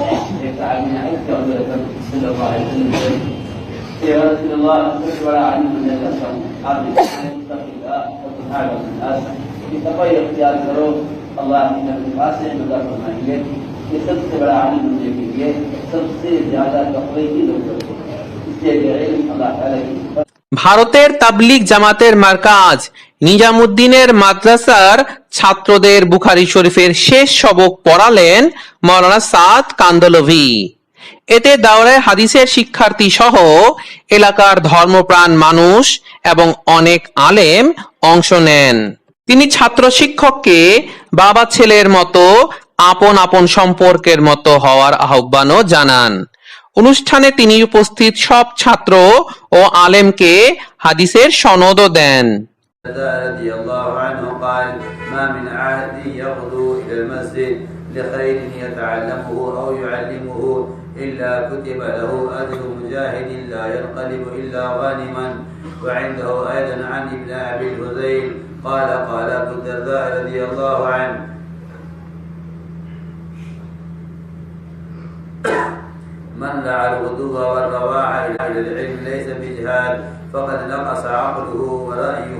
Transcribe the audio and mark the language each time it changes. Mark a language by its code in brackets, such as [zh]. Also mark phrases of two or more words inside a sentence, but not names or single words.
[ur] ایک صحابی نے عرض کیا حضور اکرم [ar] صلی اللہ علیہ وسلم [ur] سے کہ [ar] یا رسول اللہ [ur] سب سے بڑا عالم بننا چاہتا ہوں. آپ نے تقوی اختیار کرو اللہ کی طرف سے مدد فرمائیں گے. یہ سب سے بڑا عالم بننے کے لیے سب سے زیادہ تقوی کی ضرورت ہے. اس لیے علم اللہ تعالیٰ کی [bn] ভারতের তাবলিগ জামাতের মার্কাজ নিজামুদ্দিনের মাদ্রাসার ছাত্রদের বুখারী শরীফের শেষ সবক পড়ালেন মাওলানা সাদ কান্দলভি। এতে দাওরায়ে হাদিসের শিক্ষার্থী সহ এলাকার ধর্মপ্রাণ মানুষ এবং অনেক আলেম অংশ নেন। তিনি ছাত্র শিক্ষককে বাবা ছেলের মতো আপন আপন সম্পর্কের মতো হওয়ার আহ্বানও জানান। অনুষ্ঠানে তিনি উপস্থিত সব ছাত্র ও আলেমকে হাদিসের সনদও দেন। [ar] رضي الله عنه قال ما من عهد يغدو إلى المسجد لخير يتعلمه أو يعلمه إلا كتب له أجر مجاهد لا ينقلب إلا غانما. وعنده أيضا عن ابن أبي الهذيل قال قال أبو الدرداء رضي الله عنه من دعا الغدو والرواح إلى العلم ليس بجهاد فقد نقص عقله ورأيه.